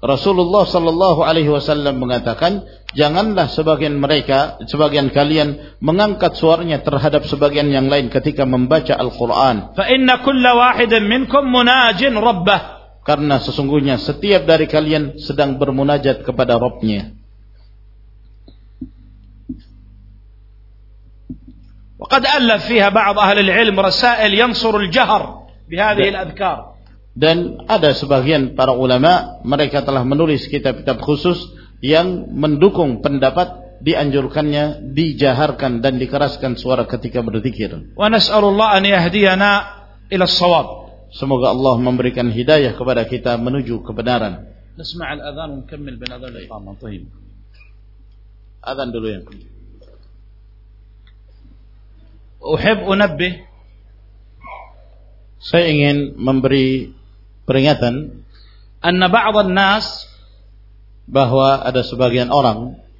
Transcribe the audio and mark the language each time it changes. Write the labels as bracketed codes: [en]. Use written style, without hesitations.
[id] Rasulullah sallallahu alaihi wasallam mengatakan janganlah sebagian mereka, sebagian kalian mengangkat suaranya terhadap sebagian yang lain ketika membaca Al-Quran. [ar] Fa inna kulla wahidin minkum munajin rabbah, [id] karena sesungguhnya setiap dari kalian sedang bermunajat kepada Rabbnya. [ar] وقد ألف فيها بعض أهل العلم رسائل ينصر الجهر بهذه الأذكار. [id] Dan ada sebagian para ulama mereka telah menulis kitab-kitab khusus yang mendukung pendapat dianjurkannya dijaharkan dan dikeraskan suara ketika berzikir. [ar] ونسأل الله أن يهدينا إلى الصواب. [id] Semoga Allah memberikan hidayah kepada kita menuju kebenaran. [ar] نسمع الأذان ونكمل بين أذان الإقامة. طيب. [id] أذان dulu ya. [ar] أحب أنبه, [id] saya ingin memberi peringatan, [ar] أن بعض الناس [id] bahwa ada sebagian orang